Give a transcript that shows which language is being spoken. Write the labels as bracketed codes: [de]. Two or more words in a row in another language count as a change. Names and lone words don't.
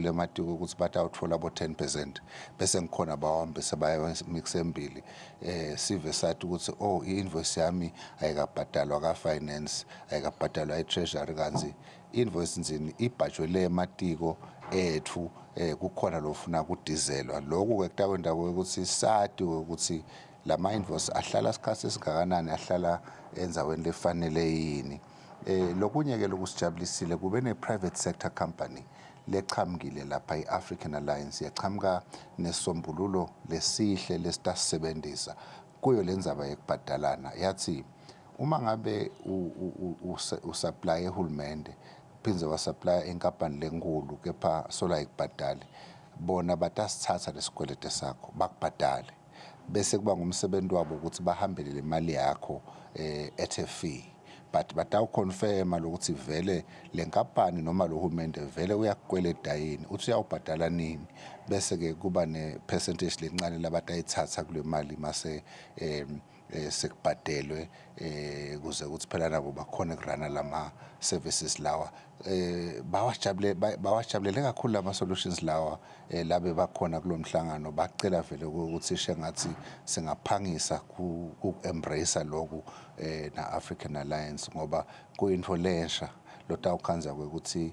[ss] le matiko ukuthi batawuthola abo 10% bese ngikhona bawambe sebaya mix embili sive sathi ukuthi oh i-invoice yami ayikabhadalwa ka finance ayikabhadalwa e-treasury kanzi invoice nzini ibhajwe le matiko ethu kukhona lofuna kudizelwa lokho ke kutakwenda ukuthi sathi ukuthi lama invoice ahlala isikhathi esingakanani ahlala enzaweni lefanele yini. Lokunye ke lokusijabulisile kube ne-private sector company lechamukile lapha i-African Alliance yachamuka nesombululo lesihle lesitasebenzisa kuyo lenzaba yekubhadalana yathi uma ngabe usupply ehulumende phinze wasupply inkampani lenkulu kepha sola ikubhadale bona batasithatha lesikwelete sakho bakubhadale bese kuba ngumsebenzi wabo ukuthi bahambele le mali yakho [en] at a fee [ss] but batawuconfirma lokuthi vele le nkampani noma lo hulumende vele uyakukweleta yini uthi uyawubhadala nini bese ke kuba ne percentage lencane labatayithatha kule mali mase sekubhadelwe kuze ukuthi phela nabo bakhona kurana lama services lawa bawajabulele kakhulu lama solutions lawa labe bakhona kulomhlangano bacela vele ukuthi sishe ngathi singaphangisa ku embrace lokhu na African Alliance ngoba kuyinto lensha lotawukhanza ukuthi